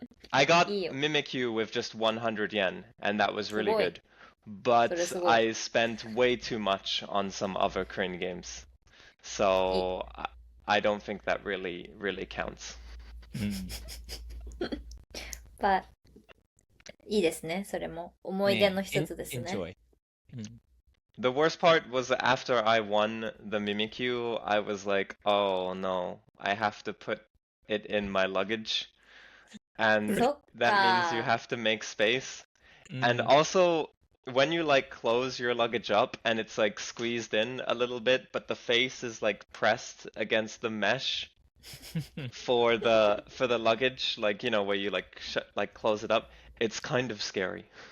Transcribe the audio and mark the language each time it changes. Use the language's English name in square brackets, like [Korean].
[English] I got Mimikyu with just 100 yen, and that was really good. But I spent way too much on some other crane games. So I don't think that really counts. [Japanese] But いいですね、それも。思い出の一つですね。 [English] Enjoy. The worst part was after I won the Mimikyu, I was like, oh no, I have to put it in my luggage. And that means you have to make space. And also, when you like close your luggage up and it's like squeezed in a little bit, but the face is like pressed against the mesh for the luggage, like where you like close it up, it's kind of scary.